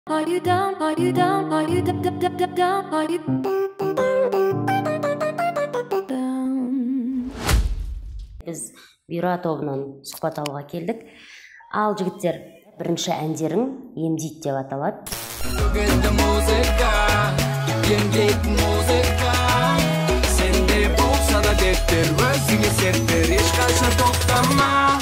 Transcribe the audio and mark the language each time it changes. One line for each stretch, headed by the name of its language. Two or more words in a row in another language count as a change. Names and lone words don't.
English: Are you down? Are you down? Are you down? Are you down?
Kazakh: Біз бюро тобынан сұхбат алуға келдік. Ал жігіттер, бірінші әндерің емдейді деп аталады. Бүгінгі музыка, емдейтін музыка. Сенде болса да дерттер, өзіңе серттер, ешқашан тоқтама.